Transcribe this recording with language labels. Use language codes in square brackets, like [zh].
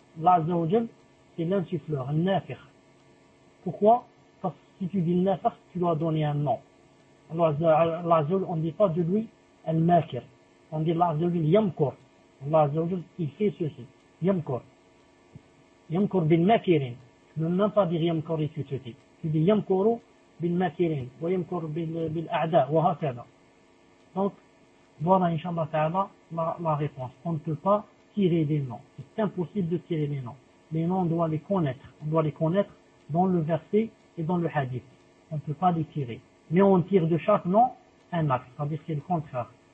[fr] Allah Azza wa Jal c'est l'insuffleur, le nafir. Pourquoi? Parce que si tu dis le nafir, tu dois donner un nom. Allah Azza wa Jal, on ne dit pas de lui le makir. On dit Allah Azza wa Jal yamkur. Allah Azza wa Jal il fait ceci, yamkur. [ar] Yamkur bin makirin. [fr] Tu ne peux même pas dire yamkur et tout ceci. Tu dis [ar] yamkuru بالماكرين ويمكر بالأعداء وهكذا. [fr] Donc voilà inshallah ta'ala la réponse. On ne peut pas tirer des noms. C'est impossible de tirer des noms. Les noms on doit les connaître. On doit les connaître dans le verset et dans le hadith. On ne peut pas les tirer. Mais on tire de chaque nom un acte. C'est-à-dire c'est le contraire.